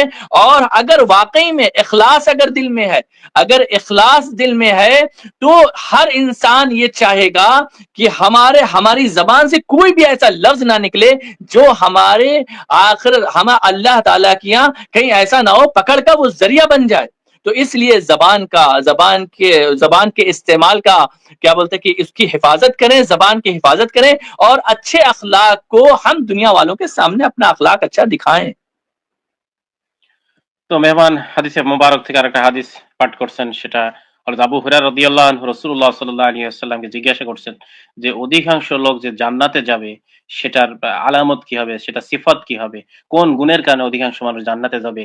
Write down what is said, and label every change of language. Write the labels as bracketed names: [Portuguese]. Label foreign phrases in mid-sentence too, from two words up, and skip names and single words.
[Urdu] اور اگر واقعی میں اخلاص اگر دل میں ہے، اگر اخلاص دل میں ہے، تو ہر انسان یہ چاہے گا کہ ہماری زبان سے کوئی بھی ایسا لفظ نہ نکلے جو ہمارے ہم اللہ تعالیٰ کی یہاں کہیں ایسا نہ ہو پکڑ کا وہ ذریعہ بن جائے. تو اس لیے زبان کے استعمال کا کیا بولتے ہیں کہ اس کی حفاظت کریں، زبان کی حفاظت کریں، اور اچھے اخلاق کو ہم دنیا والوں کے سامنے اپنا اخلاق اچھا دکھائیں. [Bangla] তো মেহমান হাদিসে মোবারক থেকে আরেকটা হাদিস পাঠ করছেন, সেটা হযরত আবু হুরায়রা [Arabic] رضي الله عنه [Bangla] রাসূলুল্লাহ [Arabic] صلى الله عليه وسلم [Bangla] জিজ্ঞাসা করছেন যে অধিকাংশ লোক যে জান্নাতে যাবে সেটার আলামত কি হবে, সেটা সিফাত কি হবে, কোন গুণের কারণে অধিকাংশ মানুষ জান্নাতে যাবে?